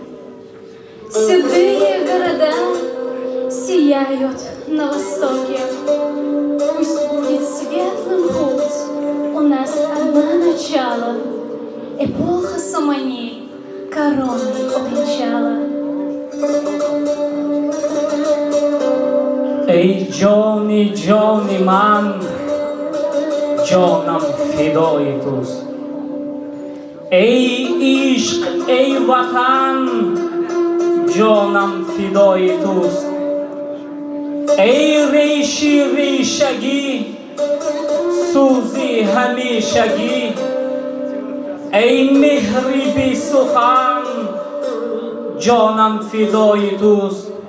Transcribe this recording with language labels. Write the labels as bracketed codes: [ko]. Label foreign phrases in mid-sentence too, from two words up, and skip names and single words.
[ru] Седые города сияют на востоке. Пусть будет светлым путь, у нас одно начало. Эпоха Самани короной увенчала. [tg] ای جانی جانی من جانم فدای توست ای عشق ای وطن جانم فدای توست ای ریشی ریشگی سوزی همیشگی ای مهری بی سخن جانم فدای توست